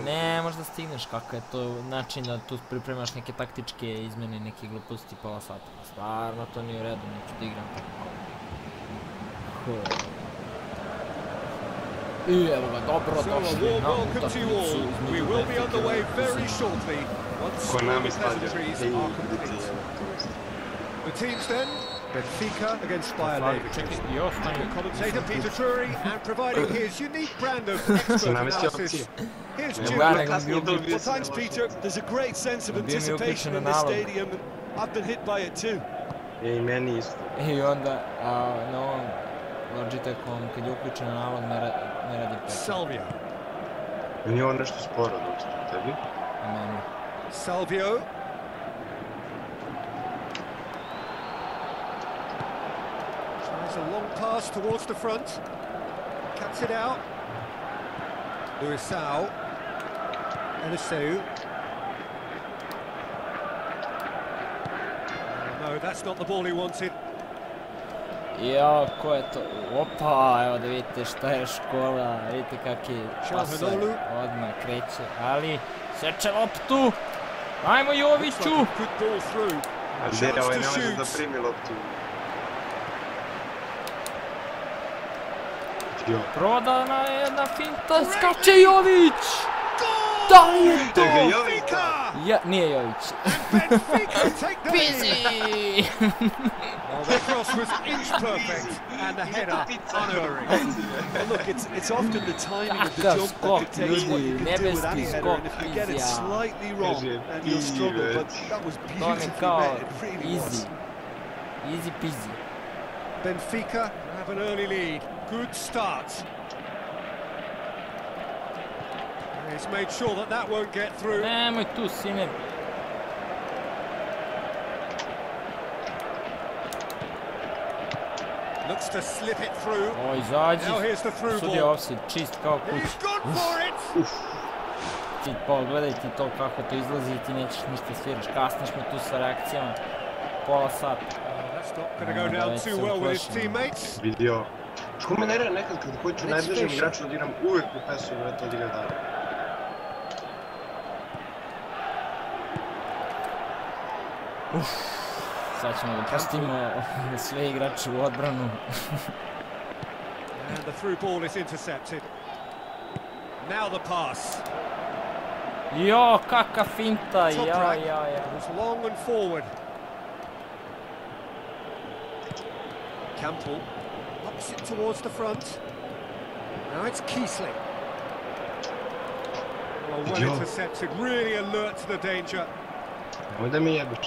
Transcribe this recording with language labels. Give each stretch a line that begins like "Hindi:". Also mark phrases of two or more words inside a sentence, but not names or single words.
Serbian: A ne, možda stigneš, kako je to način da tu pripremaš neke taktičke izmene, neke gluposti pola sata. Stvarno to nije u redu, neću da igram tako. Tako. I evo ga, dobro došli na utakmicu između Benfike. Ko nam je stavio?
English: The teams then, Benfica against Bayer Leverkusen. Commentator Peter Drury and providing his unique brand of expert analysis. Here's Jim. Well, thanks, Peter. There's a great sense of anticipation in this stadium. I've been hit by it too.
Serbian: I meni isto. I onda na ovom Logitekom, kad je uključen nalog, ne radi pet. Salvio. Meni je ovo nešto sporo dosta, tebi? I meni.
English: Salvio. Tries a long pass towards the front. Cuts it out. Luisao. Eliseu. No, that's not the ball he wanted.
Serbian: Jao, ko je to? Opa, evo da vidite šta je škola, vidite kak je pasaj, odmah kreće, ali seče loptu, ajmo Joviću! A gdje ovaj ne može da primi loptu? Prodana je jedna finta, skače Jović! Da li je to? Ja, nije Jović.
English: Busy! Well, the cross was inch perfect, and the header unerring. Well, look, it's often the timing of the jump that dictates what you can do with any header, and if you get it slightly wrong, then you'll struggle, but that was beautifully met, it really was. Easy peasy. Benfica have an early lead. Good start. He's made sure that that won't get through.
Serbian: Nemoj tu, sine.
English: Looks to slip it through.
Serbian: O, izađi.
English: Now here's the through
Serbian: Sud je
English: ball.
Serbian: offside, čist kao kuć.
English: He's gone for it.
Serbian: Ti pogledaj ti to kako to izlazi i ti nećeš ništa sviraš. Kasni smo tu sa reakcijama. Pola sata.
English: That's not going to go down too well with his teammates.
Serbian: Vidio. Što me nerira nekad kad hoću najbližem igraču odigram uvijek u pesu i vrati odigram dalje. Sad ćemo da pustimo sve igrače u odbranu.
English: And the through ball is intercepted. Now the pass.
Serbian: Jo, kakva finta, ja.
English: It was long and forward. Campbell ups it towards the front. Now it's Kiesling. Well intercepted, really alert to the danger.
Serbian: Nemoj da mi jebiš se.